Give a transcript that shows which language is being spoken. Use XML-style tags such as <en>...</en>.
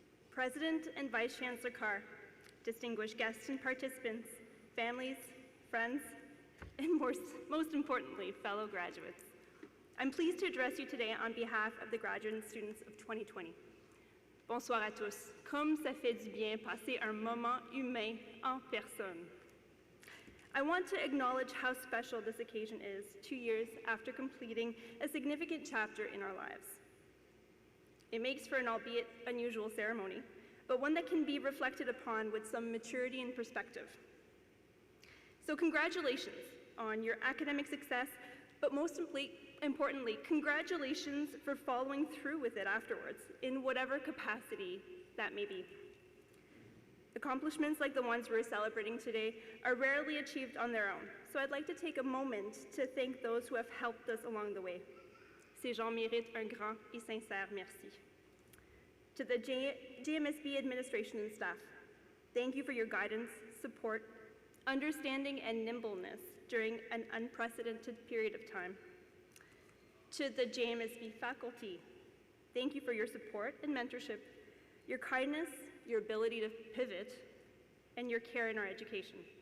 <en>President and Vice Chancellor Carr, distinguished guests and participants, families, friends, and most importantly, fellow graduates. I'm pleased to address you today on behalf of the graduate students of 2020.</en> <fr>Bonsoir à tous. Comme ça fait du bien passer un moment humain en personne.</fr> <en>I want to acknowledge how special this occasion is 2 years after completing a significant chapter in our lives. It makes for an albeit unusual ceremony, but one that can be reflected upon with some maturity and perspective. So congratulations on your academic success, but most importantly, congratulations for following through with it afterwards, in whatever capacity that may be. Accomplishments like the ones we're celebrating today are rarely achieved on their own, so I'd like to take a moment to thank those who have helped us along the way.</en> <fr>Ces gens méritent un grand et sincère merci.</fr> <en>To the JMSB administration and staff, thank you for your guidance, support, understanding, and nimbleness during an unprecedented period of time. To the JMSB faculty, thank you for your support and mentorship, your kindness, your ability to pivot, and your care in our education.</en>